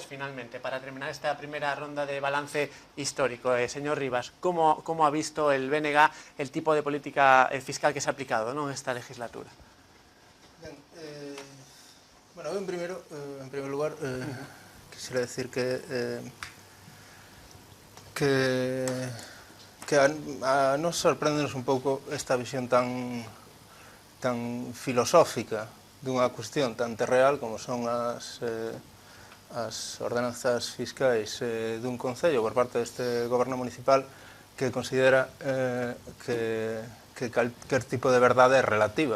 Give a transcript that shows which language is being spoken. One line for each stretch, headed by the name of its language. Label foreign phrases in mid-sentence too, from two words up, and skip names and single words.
Spanish: Finalmente, para terminar esta primera ronda de balance histórico, señor Rivas, ¿cómo ha visto el BNG el tipo de política fiscal que se ha aplicado, ¿no?, en esta legislatura? Bien, bueno, en primer lugar, quisiera decir que
Galician: a nos sorpréndenos un pouco esta visión tan filosófica dunha cuestión tan real como son as ordenanzas fiscais dun concello por parte deste goberno municipal, que considera que calquer tipo de verdade é relativa.